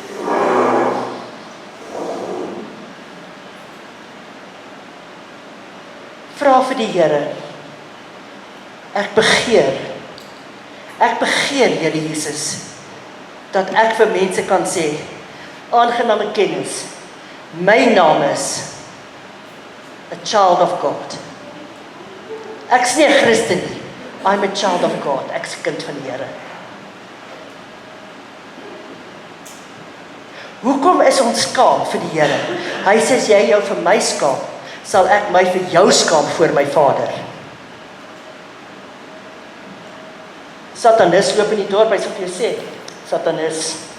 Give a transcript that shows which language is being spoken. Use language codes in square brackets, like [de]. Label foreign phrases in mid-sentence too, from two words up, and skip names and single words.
[af] Vra vir die Here, ek begeer, Here Jesus, dat ek vir mense kan sê, aangename kennis, my naam is [en] a child of God. [af] Ek is nie 'n Christen nie, [en] I'm a child of God, [af] ek is 'n kind van die Here. Hoekom is ons skaam vir die Here? Hy sê, as jy jou vir my skaam, sal ek my vir jou skaam voor my Vader. Satanis loop in die dorp, hy sal vir jou sê, Satanis.